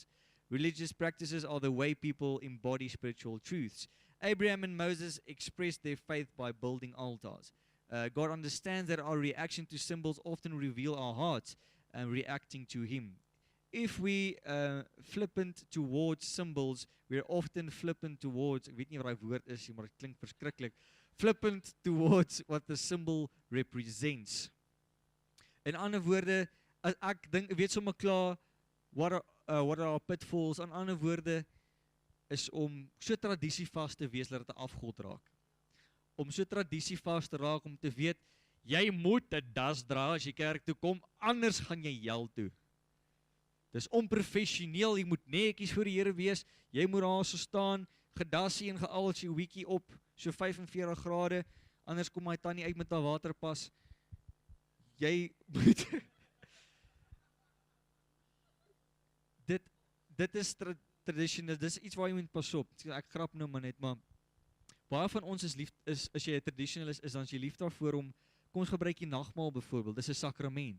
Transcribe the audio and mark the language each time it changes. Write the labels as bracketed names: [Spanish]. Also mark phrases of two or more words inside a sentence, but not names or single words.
[English] Religious practices are the way people embody spiritual truths. Abraham and Moses expressed their faith by building altars. God understands that our reaction to symbols often reveal our hearts and reacting to Him. If we flippant towards symbols, we're often flippant towards, [Afrikaans] ek weet nie wat die woord is, maar dit klink verskriklik, [English] flippant towards what the symbol represents. [Afrikaans] In ander woorde, ek dink, weet sommer klaar, [English] what are our pitfalls, [Afrikaans] in ander woorde, is om so tradisievas te wees, dat dit 'n afgod raak. Om so tradisievas te raak, om te weet, jy moet 'n das dra as jy kerk toe kom, anders gaan jy hel toe. Dis onprofessioneel, jy moet netjies voor die Here wees, jy moet daar so staan, gedassie en geal sy hoekie op, so 45 grade, anders kom my tannie uit met haar waterpas, jy moet, dit is tradisioneel, dit is iets waar jy moet pas op, ek grap nou maar net, maar, baie van ons is lief, as jy 'n traditionalist is, dan is jy lief daarvoor om, kom ons gebruik die nagmaal byvoorbeeld, dis 'n sakrament.